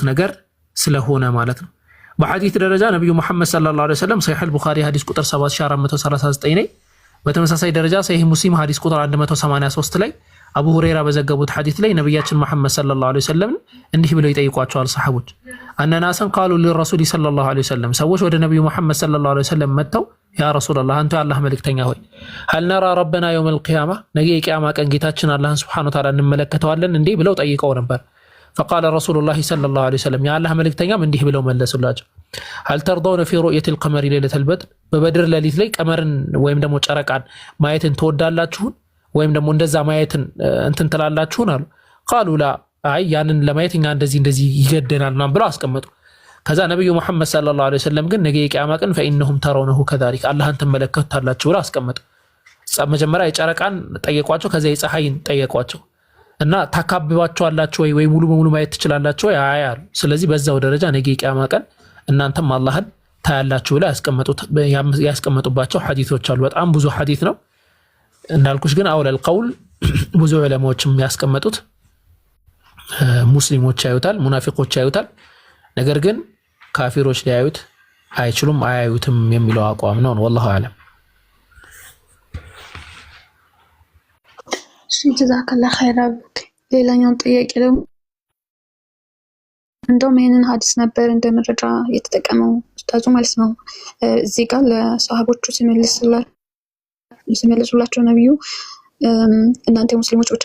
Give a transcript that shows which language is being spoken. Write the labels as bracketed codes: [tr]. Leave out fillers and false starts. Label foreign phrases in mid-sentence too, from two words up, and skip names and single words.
[am] ነገር ስለሆነ ማለት ነው። በሐዲስ ደረጃ ነብዩ መሐመድ [ar] صلى الله عليه وسلم [am] ሰሂህ አል-ቡኻሪ ሐዲስ ቁጥር 7439 ላይ በተመሳሳይ ደረጃ ሰሂህ ሙስሊም ሐዲስ ቁጥር 183 ላይ አቡ ሁረይራ በዘገቡት ሐዲስ ላይ ነብያችን መሐመድ [ar] صلى الله عليه وسلم [am] እንዲህ ብለው ይጠይቋቸዋል ሰሃቦች [ar] أن الناس قالوا للرسول صلى الله عليه وسلم [am] ሰዎች ወደ ነብዩ መሐመድ [ar] صلى الله عليه وسلم [am] መጥተው [ar] يا رسول الله [am] አንተ አላህ መልእክተኛ ሆይ [ar] هل نرى ربنا يوم القيامه [am] ነገ የቂያማ ቀን ጌታችን አላህን [ar] سبحانه وتعالى [am] እንመለከተዋለን እንዴ ብለው ጠይቀው ነበር። [ar] فقال رسول الله صلى الله عليه وسلم يا الله [am] መልእክተኛም እንዲህ ብለው መለሱላቸው [ar] هل ترضون في رؤيه القمر ليله البدر [am] በበድር ሌሊት ላይ ቀመርን ወይም ደግሞ ጨረቃን ማየትን ትወዳላችሁ ወይም ደግሞ እንደዛ ማየትን እንትን ትላላችሁን አሉ። [ar] قالوا لا [am] አይ ያንን ለማየትኛ እንደዚህ ይገደናል ምናምን ብለው አስቀመጡ። ከዛ ነብዩ መሐመድ [ar] صلى الله عليه وسلم [am] ግን ነገ የቂያማ ቀን [ar] فإنهم ترونه كذلك [am] አላህን ተመለከቱታላችሁ ብለው አስቀመጡ። መጀመሪያ የጨረቃን ጠየቋቸው፣ ከዛ የፀሐይን ጠየቋቸው እና ታካብባቸዋላችሁ ወይ ሙሉ በሙሉ ማየት ትችላላችሁ ወይ አያሉ። ስለዚህ በዛው ደረጃ ነገ የቂያማ ቀን እናንተም አላህን ታያላችሁ ብለው ያስቀመጡባቸው ሐዲሶች አሉ። በጣም ብዙ ሐዲስ ነው እንዳልኩሽ፣ ግን [ar] أول القول [am] ብዙ ዑለማዎችም ያስቀመጡት ሙስሊሞች ያዩታል፣ ሙናፊቆች ያዩታል፣ ነገር ግን ካፊሮች ሊያዩት አይችሉም አያዩትም የሚለው አቋም ነው። [ar] والله اعلم። جزاك الله خيرا። [am] ሌላኛው ጥያቄ ደግሞ እንደውም ይሄንን ሐዲስ ነበር እንደ መረጃ የተጠቀመው ኡስታዙ ማለት ነው። እዚህ ጋር ለሰሃቦቹ ሲመልሱላቸው ነብዩ እናንተ ሙስሊሞች ብቻ